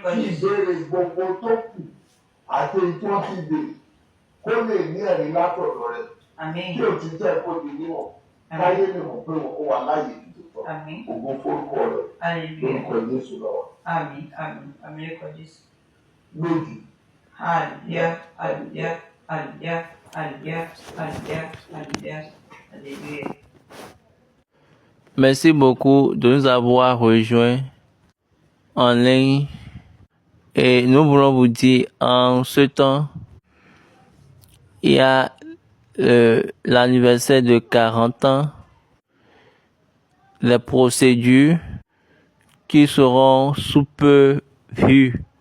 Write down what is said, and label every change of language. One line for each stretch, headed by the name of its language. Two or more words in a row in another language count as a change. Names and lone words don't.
Yoruba: Kí ìbéèrè gbogbo tó kù àti èyí tí wọ́n ti dè kó lè ní ẹ̀rí látọ̀dọ̀ rẹ̀. Kí òtítọ́ kó di níwọ̀n. Káyé lè mọ̀ pé ó wà láàyè nítòótọ́. Ògo forúkọ rẹ̀ lórúkọ Jésù lọ́wọ́. Méjì. Hallelujah, hallelujah, hallelujah, hallelujah, hallelujah, hallelujah, hallelujah.
French: Merci beaucoup de nous avoir rejoints en ligne. Et nous voulons vous dire, en ce temps, il y a l'anniversaire de 40 ans, les procédures qui seront sous peu vues.